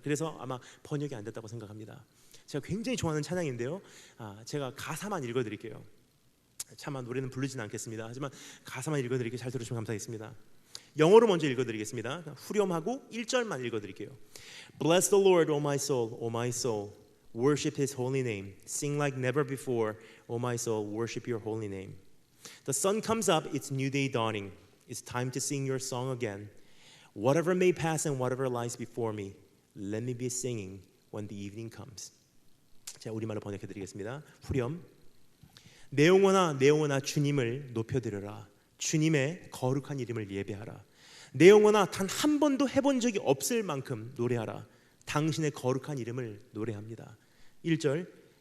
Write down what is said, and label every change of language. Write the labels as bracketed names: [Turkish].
[Korean] 그래서 아마 번역이 안 됐다고 생각합니다. 제가 굉장히 좋아하는 찬양인데요, 제가 가사만 읽어드릴게요. 차마 노래는 부르진 않겠습니다. 하지만 가사만 읽어드릴게요. 잘 들으시면 감사하겠습니다. 영어로 먼저 읽어드리겠습니다. 후렴하고 1절만 읽어드릴게요. [English] Bless the Lord, O my soul, O my soul. Worship His holy name. Sing like never before, O my soul. Worship Your holy name. The sun comes up, it's new day dawning. It's time to sing your song again. Whatever may pass and whatever lies before me, let me be singing when the evening comes. [Korean] 자, 우리말로 번역해드리겠습니다. 후렴. 내 영혼아 주님을 높여드려라. 주님의 거룩한 이름을 예배하라. 내 영혼아 단 한 번도 해본 적이 없을 만큼 노래하라. 당신의 거룩한 이름을 노래합니다. 1절.